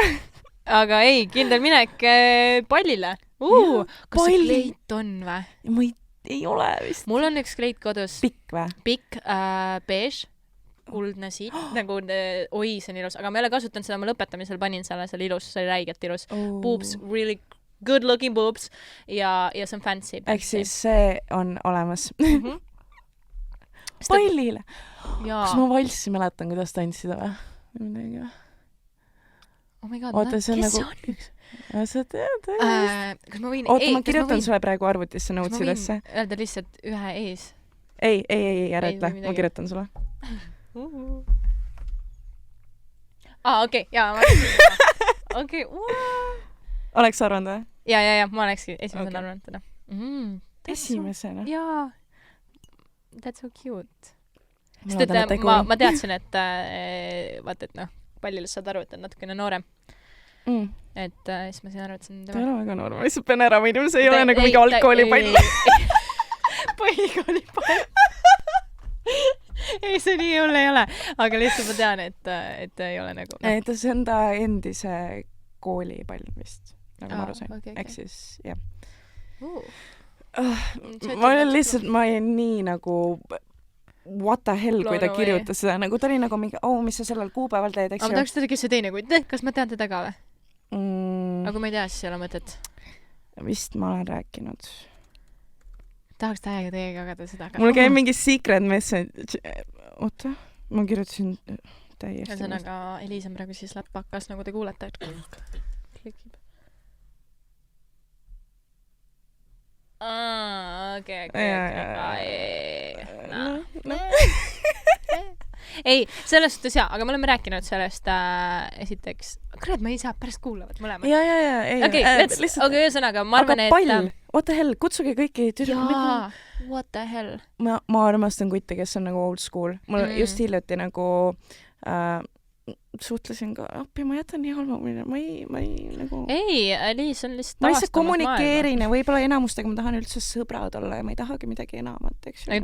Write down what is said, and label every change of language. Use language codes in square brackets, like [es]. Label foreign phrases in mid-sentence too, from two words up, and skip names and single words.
[et] Aga ei, kindel minek pallile. Kas see kleit on või? Ma ei ole vist. Mul on üks kleit kodus. Pikk või? Pikk, beige, kuldne siit, nagu oi, see on ilus. Aga ma ei ole kasutanud seda, ma lõpetamisel panin selle ilus, see oli räigelt ilus. [en] Boobs, really good looking boobs [et] ja see on [en] fancy. [et] Ehk siis see on olemas. Pallile. Kas ma valssi mäletan, kuidas tantsida või? Midagi või? [en] Oh my god, [et] oota, see on kes nagu... on? Sa tead, kas ma võin... Oota, ma kirjutan sulle praegu arvutisse notesidesse. Kas ma võin öelda lihtsalt ühe ees? Ei, ära ütle. Ma kirjutan sulle. Okei, jaa. Okei, Oleks arvanud või? Ja, ma olekski esimesena arvanud teda. Esimesena? Jaa. [en] That's so cute. [et] Sest et ma teadsin, et vaata, et noh, pallile saad aru, et on natukene noorem. Et siis ma sain aru, et see on tema. Ta ei ole väga noorem, lihtsalt pean ära minema, see ei ole nagu mingi algkoolipall. Põhikoolipall. Ei, see nii hull ei ole, aga lihtsalt ma tean, et ei ole nagu... Ei, see on ta endise koolipall vist, nagu ma aru sain. Ehk siis, jah. Ma olin lihtsalt, ma olin nii nagu... [en] what the hell, [et] kui ta kirjutas seda, nagu ta oli nagu mingi, mis sa sellel kuupäeval teed, eks ju. Aga ma tahaks teda, kes see teine, kas ma tean teda ka või? Aga kui ma ei tea, siis ei ole mõtet. Vist ma olen rääkinud. Tahaks täiega jagada seda. Mul käib mingi [en] secret message. [et] Oota, ma kirjutasin täiesti. Ühesõnaga, Eliis on praegu siis läppakas, nagu te kuulete. Klikib. Okei. Ei, selles suhtes jaa, aga me oleme rääkinud sellest esiteks. Kurat, ma ei saa, pärast kuulavad mõlemad. Okei, ühesõnaga, ma arvan, et... Aga pall, [en] what the hell, [et] kutsuge kõiki. Jaa, [en] what the hell. [et] Ma armastan kutte, kes on nagu [en] old school. [et] Mul just hiljuti nagu... suhtlesin ka, ma jätan nii halva, ma ei nagu... Ei, Liis on lihtsalt ma lihtsalt kommunikeerin ja võib-olla enamustega ma tahan üldse sõbrad olla ja ma ei tahagi midagi enamat, eks ju.